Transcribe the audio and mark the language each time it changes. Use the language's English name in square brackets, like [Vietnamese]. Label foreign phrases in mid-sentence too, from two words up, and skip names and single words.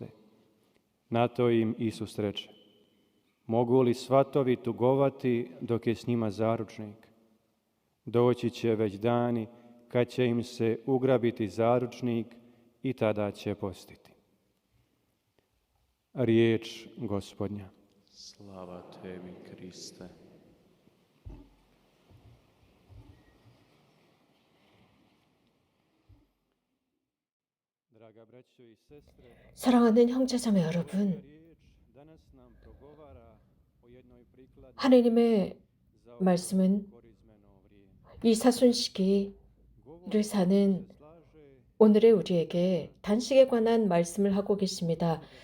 [Croatian] Na to im Isus reče: mogu li svatovi tugovati dok je s njima zaručnik? Doći će već dani kad će im se ugrabiti zaručnik i tada će postiti. Riječ Gospodnja. Slava tebi, Kriste. [Korean] 사랑하는 형제자매 여러분, 하느님의 말씀은 이 사순시기를 사는 오늘의 우리에게 단식에 관한 말씀을 하고 계십니다.